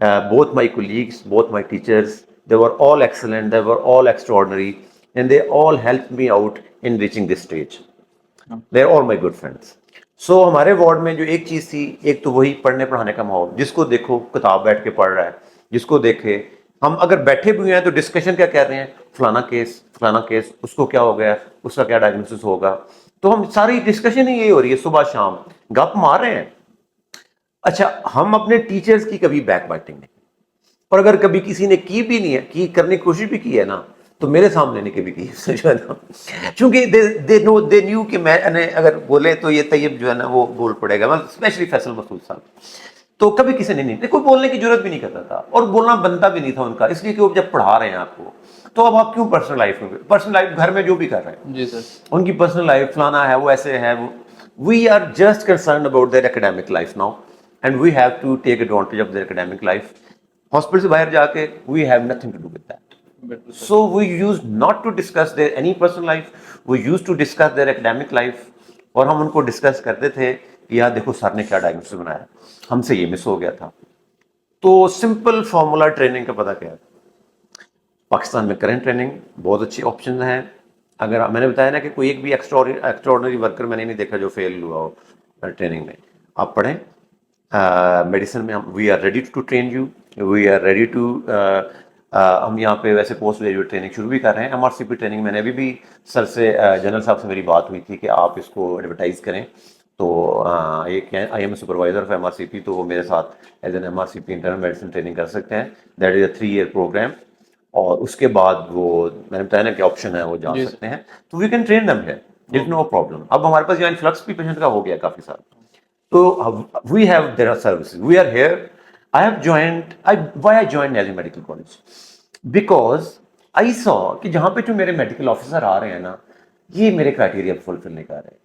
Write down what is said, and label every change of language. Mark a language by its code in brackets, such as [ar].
[en] Both my colleagues, both my teachers, they were all excellent, they were all extraordinary, and they all helped me out in reaching this stage. They're all my good friends. [ur] So ہمارے ward میں جو ایک چیز تھی, ایک تو وہی پڑھنے پڑھانے کا ماحول, جس کو دیکھو کتاب بیٹھ کے پڑھ رہا ہے, جس کو دیکھے, ہم اگر بیٹھے بھی ہیں تو ڈسکشن کیا کر رہے ہیں, فلانا کیس, اس کو کیا ہو گیا, اس کا کیا ڈائگنوسس ہوگا. تو ہم ساری ڈسکشن ہی یہی ہو رہی ہے, صبح شام گپ مار رہے ہیں. اچھا, ہم اپنے ٹیچرز کی کبھی بیک بائٹنگ نہیں, اور اگر کبھی کسی نے کی بھی نہیں ہے, کی کرنے کی کوشش بھی کی ہے نا, تو میرے سامنے نہیں کبھی کی جو ہے نا, چونکہ [en] they knew [ur] کہ میں اگر بولے تو یہ طیب جو ہے نا وہ بول پڑے گا, اسپیشلی فیصل مسعود صاحب. تو کبھی کسی نے نہیں, کوئی بولنے کی ضرورت بھی نہیں کرتا تھا, اور بولنا بنتا بھی نہیں تھا ان کا, اس لیے کہ وہ جب پڑھا رہے ہیں آپ کو, تو اب آپ کیوں پرسنل لائف گھر میں جو بھی کر رہے ہیں, جی سر, ان کی پرسنل لائف فلانا ہے, وہ [en] ایسے ہے, وہ we are just concerned about their academic life now, and we have to take advantage of their academic life. [ur] Hospital سے باہر جا کے [en] We have nothing to do with that. So we used not to discuss their any personal life, we used to discuss their academic life. [ur] اور ہم ان کو discuss کرتے تھے کہ یار دیکھو سر نے کیا ڈائگنوسس بنایا, ہم سے یہ مس ہو گیا تھا. تو سمپل فارمولا ٹریننگ کا پتہ کیا ہے, پاکستان میں کرنٹ ٹریننگ بہت اچھی آپشن ہیں. اگر میں نے بتایا نا کہ کوئی ایک بھی ایکسٹراڈنری ورکر میں نے نہیں دیکھا جو فیل ہوا ہو ٹریننگ میں, آپ پڑھیں. میڈیسن میں [en] we are ready to [ur] train you, we are ready to, ہم یہاں پہ ویسے پوسٹ گریجویٹ ٹریننگ شروع بھی کر رہے ہیں. ایم آر سی پی ٹریننگ میں نے بھی سر سے, جنرل صاحب سے میری بات ہوئی تھی کہ آپ اس کو ایڈورٹائز کریں. تو ایک I am a supervisor of M R C پی, تو وہ میرے ساتھ as an M R C P internal medicine training کر سکتے ہیں. [en] that is a 3 year [ur] programme, اور اس کے بعد وہ میں نے بتایا نا کہ آپشن ہے وہ جا سکتے ہیں. [en] تو we can train them here, there is no problem. [ur] اب ہمارے پاس یہاں انفلکس بھی پیشنٹ کا ہو گیا کافی سارا. تو [en] We have there are services, we are here. I have joined, why I joined [ur] Niazi medical college, [en] because I saw [ur] کہ جہاں پہ جو میرے میڈیکل آفیسر آ رہے ہیں نا, یہ میرے کرائٹیریا فلفل نہیں کر رہے.